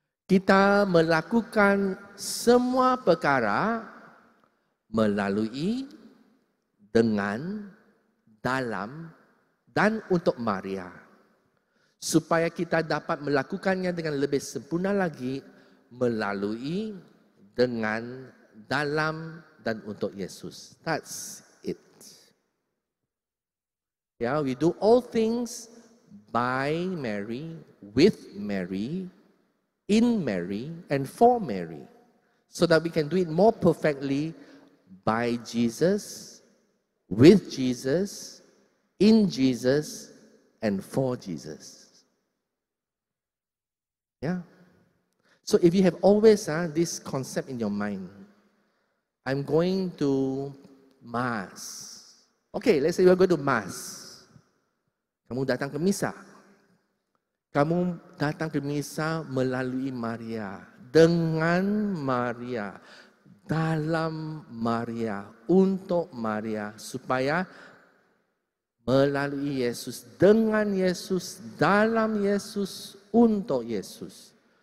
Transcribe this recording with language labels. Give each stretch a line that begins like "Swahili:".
Malay: Kita melakukan semua perkara melalui, dengan, dalam dan untuk Maria. Supaya kita dapat melakukannya dengan lebih sempurna lagi melalui, dengan, dalam dan untuk Yesus.
English: That's it. Yeah, we do all things by Mary, with Mary, in Mary, and for Mary, so that we can do it more perfectly by Jesus, with Jesus, in Jesus, and for Jesus. Yeah. So if you have always this concept in your mind, I'm going to Mass. Okay, let's say we're going to Mass.
Malay: Kamu datang ke misa. Kamu datang ke misa melalui Maria, dengan Maria, dalam Maria, untuk Maria, supaya melalui Yesus, dengan Yesus, dalam Yesus, untuk Yesus.